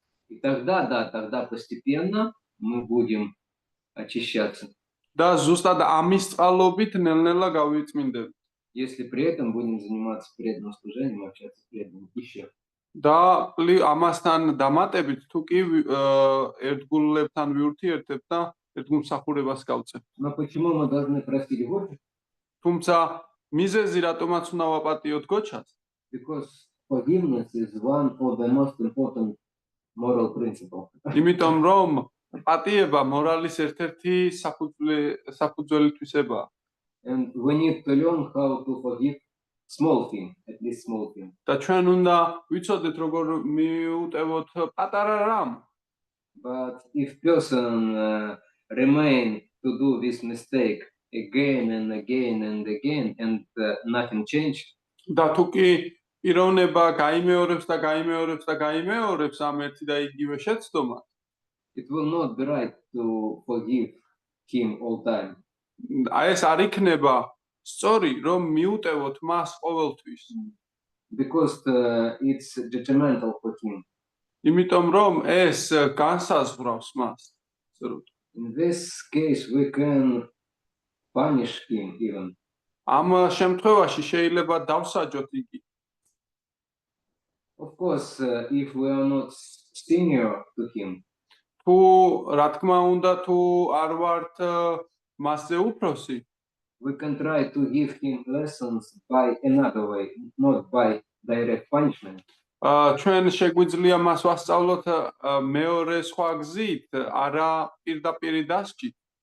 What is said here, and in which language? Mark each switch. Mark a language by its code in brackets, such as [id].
[ru] И тогда постепенно мы будем очищаться. [ka] და ზუსტად ამის წყალობით ნელ-ნელა გავიწმინდებით. [ru] Если при этом будем заниматься преданным служением, общаться с преданным еще. [ka] და ამასთან დამატებით თუ კი ერთგულლებთან ვიურთიერთებ და ერთგულმსახურებას გავწევ. [ru] Но почему мы должны простить горьких? [ka] თუმცა მიზეზი რატომაც უნდა ვაპატიოთ გოჩას? [en] Because forgiveness is one of the most important moral principles. [ka] იმიტომ რომ პატიება მორალის ერთ-ერთი საფუძველი თვისებაა. [en] And we need to learn how to forgive small thing, at least small thing. [ka] და ჩვენ უნდა ვიცოდეთ როგორ მიუტევოთ პატარა რამ. [en] But if person remain to do this mistake again and again and again and nothing changed, [ka] და თუ კი პიროვნება გაიმეორებს და გაიმეორებს და გაიმეორებს ამ ერთი და იგივე შეცდომა, [en] it will not be right to forgive him all time. [ka] აი ეს არ იქნება სწორი რომ მიუტევოთ მას ყოველთვის. [en] Because it's detrimental for him. [ka] იმიტომ რომ ეს განსაზღვრავს მას. [en] In this case we can punish him even. [ka] ამ შემთხვევაში შეიძლება დავსაჯოთ იგი. [en] Of course, if we are not senior to him, [ka] თუ რა თქმა უნდა თუ არ ვართ მასზე უფროსი, [en] we can try to give him lessons by another way, not by direct punishment. [ka] ჩვენ შეგვიძლია მას ვასწავლოთ მეორე სხვა გზით, არა პირდაპირ დასჯით.